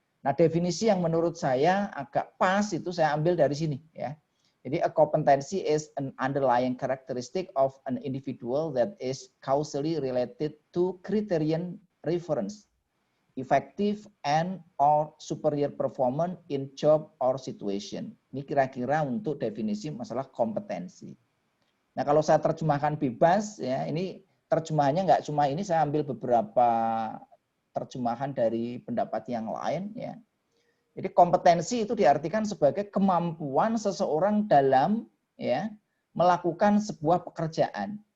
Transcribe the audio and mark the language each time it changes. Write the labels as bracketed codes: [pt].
[id] Nah, definisi yang menurut saya agak pas itu saya ambil dari sini ya. Jadi [en] a competency is an underlying characteristic of an individual that is causally related to criterion reference, effective and or superior performance in job or situation. [id] Ini kira-kira untuk definisi masalah kompetensi. Nah, kalau saya terjemahkan bebas ya, ini terjemahannya nggak cuma ini, saya ambil beberapa terjemahan dari pendapat yang lain ya. Jadi kompetensi itu diartikan sebagai kemampuan seseorang dalam ya melakukan sebuah pekerjaan.